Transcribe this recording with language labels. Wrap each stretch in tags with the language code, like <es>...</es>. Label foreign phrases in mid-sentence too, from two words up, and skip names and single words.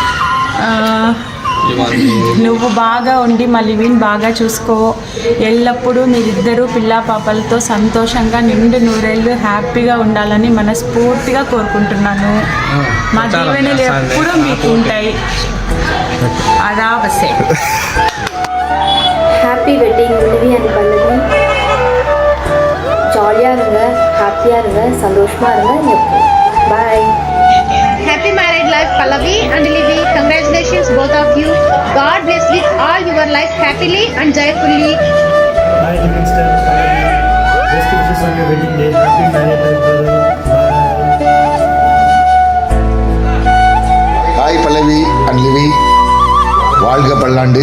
<te>నువ్వు బాగా ఉండి మా లివిని బాగా చూసుకో. ఎల్లప్పుడూ మీరిద్దరూ పిల్లా పాపలతో సంతోషంగా నిండు నూరేళ్ళు హ్యాపీగా ఉండాలని మనస్ఫూర్తిగా కోరుకుంటున్నాను. మా దీవెనలు ఎప్పుడూ మీకు ఉంటాయి. అదా బస్సే.</te> <en>Happy wedding Livi and Pallavi.</en> <ta>ஜாலியாக இருங்க, ஹாப்பியாக இருங்க, சந்தோஷமாக இருங்க எப்போ.</ta> <en>பாய். Happy married life Pallavi and Livy. Congratulations both of you. God bless with all your life happily and joyfully. Hi Minister Pallavi. Best wishes on your wedding day. Happy married life brother. Bye. Hi Pallavi and Livy.</en> <ta>வாழ்க பல்லாண்டு.</ta>